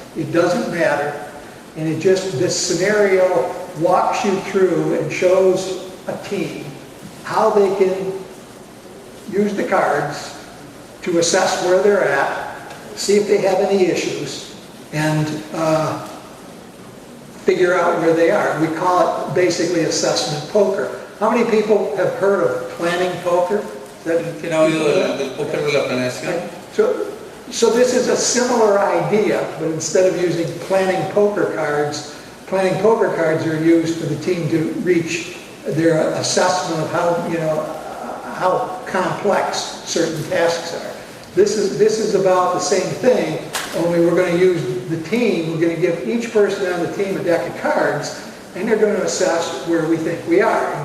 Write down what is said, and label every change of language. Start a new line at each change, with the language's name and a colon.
English: It doesn't matter. And this scenario walks you through and shows a team how they can use the cards to assess where they're at, see if they have any issues, and figure out where they are. We call it basically assessment poker. How many people have heard of planning poker?
Spanish: ¿Quién ha oído del póker de la planeación?
English: So this is a similar idea, but instead of using planning poker cards are used for the team to reach their assessment of how complex certain tasks are. This is about the same thing, only we're going to use the team, we're going to give each person on the team a deck of cards, and they're going to assess where we think we are.